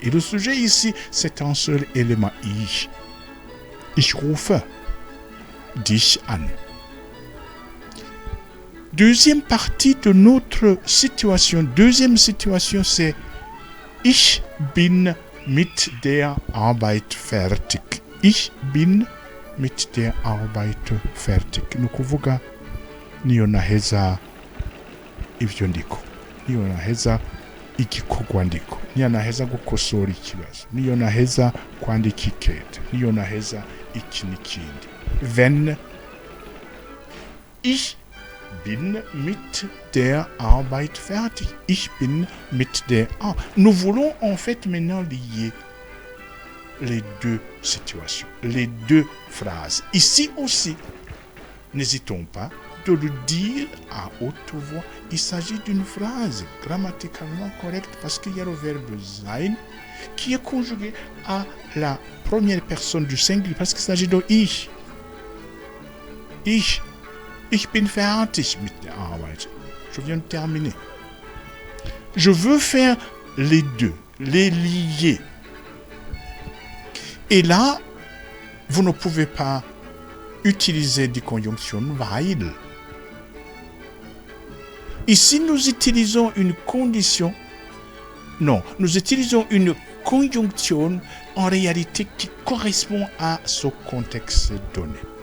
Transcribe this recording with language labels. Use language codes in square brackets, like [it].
[fr] Et le sujet ici, c'est un seul élément, ich. [de] Ich rufe dich an. [fr] Deuxième partie de notre situation, deuxième situation, c'est [de] ich bin mit der Arbeit fertig. Ich bin mit der Arbeit fertig. [rn] Ni ukuvuga niyo naheza ibyo ndiko, niyo naheza igikorwa ndiko, niyo naheza gukosora ikibazo, niyo naheza kwandika ikete, niyo naheza iki n'ikindi. [de] Wenn ich bin mit der Arbeit fertig. Ich bin mit der Arbeit. [fr] Nous voulons en fait maintenant lier les deux situations, les deux phrases. Ici aussi, n'hésitons pas de le dire à haute voix. Il s'agit d'une phrase grammaticalement correcte parce qu'il y a le verbe sein qui est conjugué à la première personne du singulier parce qu'il s'agit de ich. [de] Ich bin fertig mit der Arbeit. [fr] Je viens de terminer. Je veux faire les deux, les lier. Et là, vous ne pouvez pas utiliser des conjonctions weil. Ici, nous utilisons une condition. Non, nous utilisons une conjonction en réalité qui correspond à ce contexte donné.